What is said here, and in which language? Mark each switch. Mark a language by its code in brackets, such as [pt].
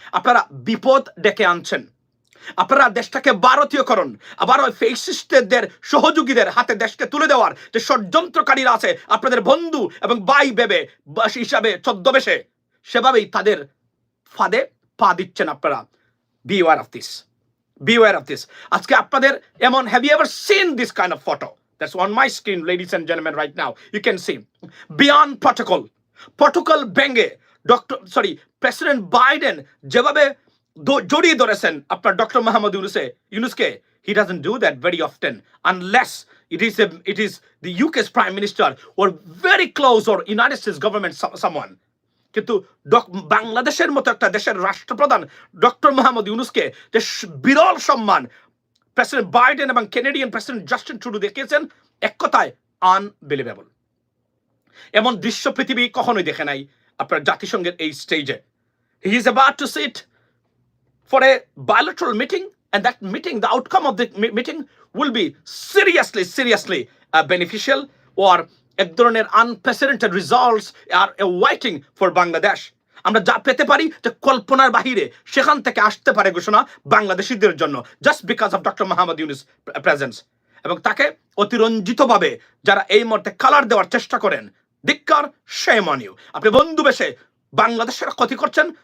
[bn] আপনারা বিপদ ডেকে আনছেন। আপনারা দেশটাকে ভারতীয়করণ, আবার ওই ফেসিস্টদের সহযোগীদের হাতে দেশকে তুলে দেওয়ার যে ষড়যন্ত্রকারীরা আছে, আপনাদের বন্ধু এবং ভাই ভেবে হিসাবে ছদ্মবেশে, সেভাবেই তাদের ফাঁদে পা দিচ্ছেন আপনারা। [en] Beware of this. Beware of this. [bn] আজকে আপনাদের এমন, [en] have you ever seen this kind of photo? That's on my screen, ladies and gentlemen, right now. You can see beyond protocol [bn] ভেঙে প্রেসিডেন্ট বাইডেন যেভাবে জড়িয়ে ধরেছেন আপনার ডক্টর মোহাম্মদ ইউনুসকে। [en] He doesn't do that very often unless it is the UK's Prime Minister or very close or United States government someone. [bn] কিন্তু বাংলাদেশের মতো একটা দেশের রাষ্ট্রপ্রধান ডক্টর মোহাম্মদ ইউনুসকে যে বিরল সম্মান প্রেসিডেন্ট বাইডেন এবং কানাডিয়ান প্রেসিডেন্ট জাস্টিন ট্রুডো দেখিয়েছেন, এক কথায় আনবিলিভেবল। এমন দৃশ্য পৃথিবী কখনোই দেখে নাই আপনার জাতিসংঘের এই স্টেজে। [en] He is about to sit for a bilateral meeting, and that meeting, the outcome of the meeting will be seriously beneficial, or [bn] এক ধরনের [en] Unprecedented results are waiting for Bangladesh. [bn] আমরা যা পেতে পারি যে কল্পনার বাহিরে, সেখান থেকে আসতে পারে ঘোষণা বাংলাদেশিদের জন্য, [en] just because of [bn] doctor Mohammad Yunus presence. এবং তাকে অতিরঞ্জিতভাবে যারা এই মুহূর্তে কালার দেওয়ার চেষ্টা করেন, ধিক্কার, [en] shame on you। [bn] আপনি বন্ধু বেশে বাংলাদেশের ক্ষতি করছেন,